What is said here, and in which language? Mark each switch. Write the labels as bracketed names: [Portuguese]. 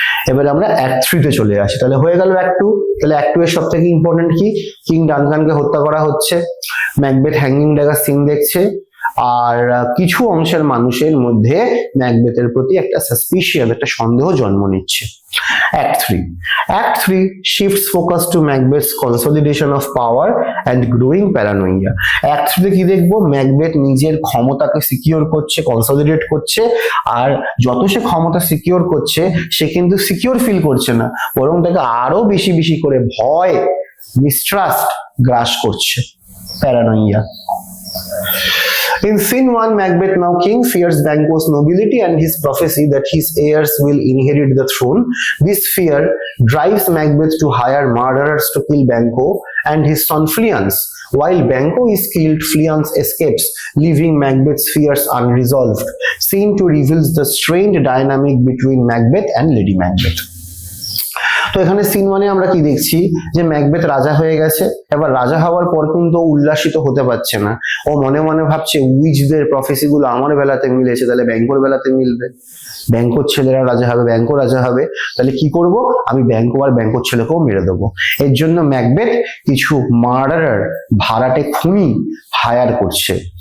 [Bangla] এবারে আমরা অ্যাক্ট 3 তে চলে আসি। তাহলে হয়ে গেল অ্যাক্ট 2। তাহলে অ্যাক্ট 2 এর সব থেকে ইম্পর্টেন্ট কি? কিং ডানকানকে হত্যা করা হচ্ছে, ম্যাকবেথ হ্যাঙ্গিং ড্যাগার সিন দেখছে, আর কিছু অংশের মানুষের মধ্যে ম্যাকবেথের প্রতি একটা সাসপিশিয়াস, একটা সন্দেহ জন্ম নিচ্ছে। [English] Act 3. Act 3 shifts focus to Macbeth's consolidation of power and growing paranoia. [Bangla] Act 3 তে কি দেখবো? ম্যাকবেথ নিজের ক্ষমতাকে সিকিউর করছে, কনসলিডেট করছে, আর যত সে ক্ষমতা সিকিউর করছে সে কিন্তু সিকিউর ফিল করছে না, বরং তাকে আরো বেশি বেশি করে ভয়, মিস্ট্রাস্ট গ্রাস করছে, প্যারানোইয়া। [English] In scene 1, Macbeth, now king, fears Banquo's nobility and his prophecy that his heirs will inherit the throne. This fear drives Macbeth to hire murderers to kill Banquo and his son Fleance. While Banquo is killed, Fleance escapes, leaving Macbeth's fears unresolved. Scene 2 reveals the strained dynamic between Macbeth and Lady Macbeth. [Bangla] তো এখানে scene 1 এ আমরা কি দেখছি? যে Macbeth রাজা হয়ে গেছে। এবার রাজা হওয়ার পর কিন্তু উল্লাসিত হতে পারছে না, ও মনে মনে ভাবছে উইচদের প্রফেসি গুলো আমার বেলাতে মিলেছে, তাহলে ব্যাংকোর বেলাতে মিলবে, ব্যাংকোর ছেলেরা রাজা হবে, ব্যাংকো রাজা হবে, তাহলে কি করব? আমি ব্যাংকো আর ব্যাংকোর ছেলেকেও মেরে দেবো। এর জন্য ম্যাকবেথ কিছু মার্ডারার, ভাড়াটে খুনি হায়ার করছে।